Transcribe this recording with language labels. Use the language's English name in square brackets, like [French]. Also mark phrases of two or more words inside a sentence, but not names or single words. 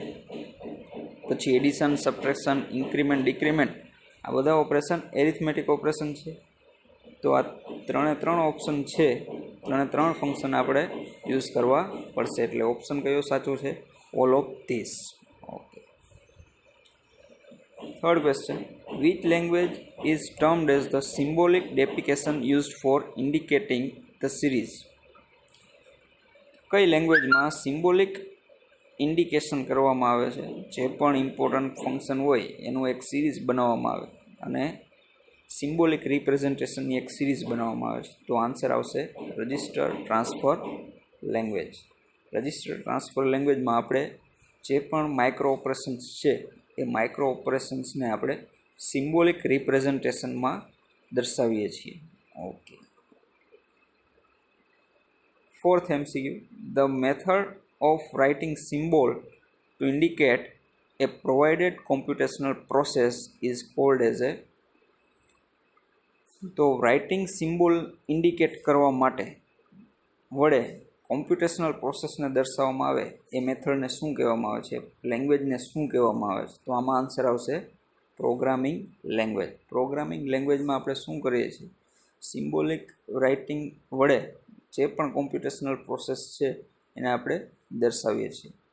[Gujarati] પછી એડિશન, સબટ્રેક્શન, ઇન્ક્રીમેન્ટ, ડિક્રીમેન્ટ આ બધા ઓપરેશન [English] arithmetic operation [Gujarati] છે. તો આ ત્રણ ઓપ્શન છે, ત્રણ ફંક્શન આપણે યુઝ કરવા પડશે. એટલે ઓપ્શન કયો સાચો છે? [English] all of these. [Gujarati] ઓકે. [English] third question, which language is termed as the symbolic deprecation used for indicating the series? [Gujarati] કઈ લેંગ્વેજમાં [English] symbolic indication [Gujarati] કરવામાં આવે છે? જે પણ [English] important function [Gujarati] હોય એનું એક સિરીઝ બનાવવામાં આવે અને સિમ્બોલિક રિપ્રેઝન્ટેશનની એક સિરીઝ બનાવવામાં આવે છે. તો આન્સર આવશે [English] register transfer language. [Gujarati] રજિસ્ટર ટ્રાન્સફર લેંગ્વેજમાં આપણે જે પણ [English] micro operations [Gujarati] છે એ [English] micro operations [Gujarati] આપણે સિમ્બોલિક રિપ્રેઝન્ટેશનમાં દર્શાવીએ છીએ. ઓકે. [English] Fourth MCQ, the method of writing symbol to indicate a provided computational process is called as a. [Gujarati] તો [English] writing symbol indicate [Gujarati] કરવા માટે વડે કોમ્પ્યુટેશનલ પ્રોસેસને દર્શાવવામાં આવે એ મેથડને શું કહેવામાં આવે છે? લેંગ્વેજને શું કહેવામાં આવે છે? તો આમાં આન્સર આવશે [English] programming language. [Gujarati] પ્રોગ્રામિંગ લેંગ્વેજમાં આપણે શું કરીએ છીએ? [English] symbolic writing [Gujarati] વડે જે પણ [English] computational process [Gujarati] છે એને આપણે દર્શાવીએ છીએ.